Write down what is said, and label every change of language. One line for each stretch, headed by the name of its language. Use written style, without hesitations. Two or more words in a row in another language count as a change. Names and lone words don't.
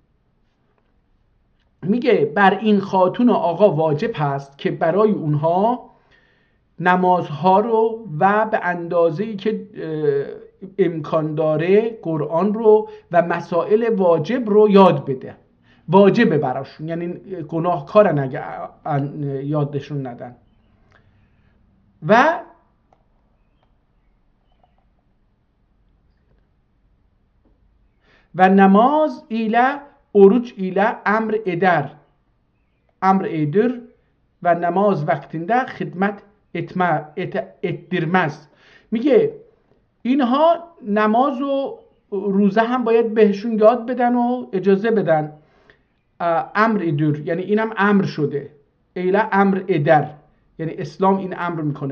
Persian: میگه بر این خاتون و آقا واجب هست که برای اونها نمازها رو و به اندازه‌ای که امکان داره قرآن رو و مسائل واجب رو یاد بده. واجبه براشون، یعنی گناهکارن اگه یادشون ندن.
Azerbaijani: و نماز ایله oruç ile emr edir و نماز وقتinde خدمت ettirmez.
Persian: میگه اینها نماز و روزه هم باید بهشون یاد بدن و اجازه بدن.
Azerbaijani: امر ادر
Persian: یعنی اینم امر شده،
Azerbaijani: ایله امر ادر
Persian: یعنی اسلام این امر میکنه.